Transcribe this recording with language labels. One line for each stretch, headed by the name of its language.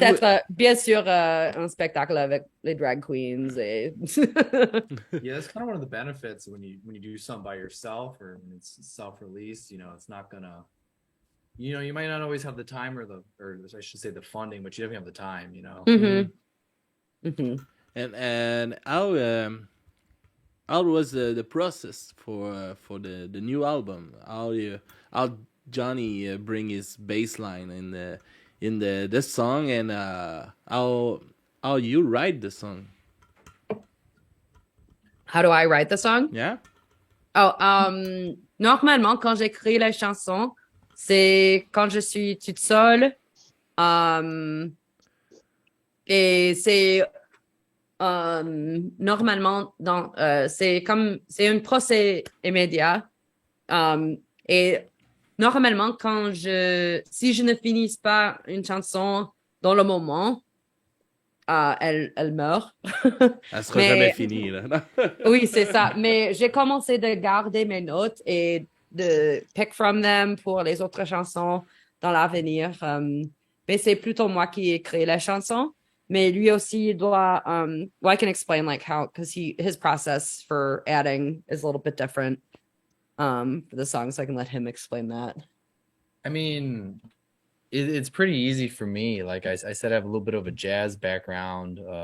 French: Peut-être, bien sûr, un spectacle avec les drag queens. Et...
English: Yeah, that's kind of one of the benefits when you do something by yourself or when it's self-released. It's not gonna, you might not always have the time or I should say the funding, but you definitely have the time. Mm-hmm. Mm-hmm. And how was the process for the new album? How Johnny bring his bass line in the song, and how you write the song? How do I write the song? Yeah.
French: Oh, normalement, quand j'écris les chansons, c'est quand je suis toute seule. Et c'est normalement c'est un procès immédiat. Et normalement, si je ne finis pas une chanson dans le moment, elle meurt. Elle sera jamais finie, là. Oui, c'est ça. Mais j'ai commencé de garder mes notes et de
English: pick from them
French: pour les autres chansons dans l'avenir. Mais c'est plutôt moi qui ai créé la chanson. Mais lui aussi doit,
English: I can explain like how, because his process for adding is a little bit different for the song, so I can let him explain that. I mean, it's pretty easy for me. Like I said, I have a little bit of a jazz background.